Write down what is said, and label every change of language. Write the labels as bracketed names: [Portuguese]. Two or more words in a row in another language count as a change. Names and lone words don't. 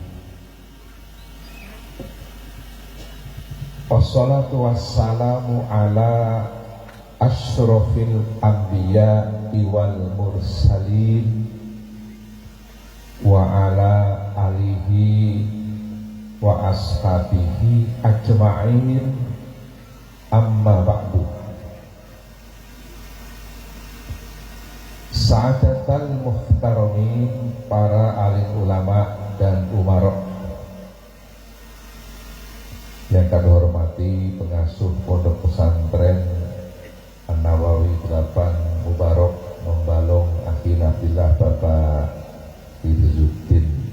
[Arabic] والصلاة والسلام على أشرف الأنبياء والمرسلين وعلى آله وأصحابه أجمعين أما بعد. سعادة المحترمين, [Indonesian] para alim ulama dan umarok yang kami hormati, pengasuh Pondok Pesantren An-Nawawi 8 Mubarak Membalong Akhil Abdillah, Bapak Izuddin,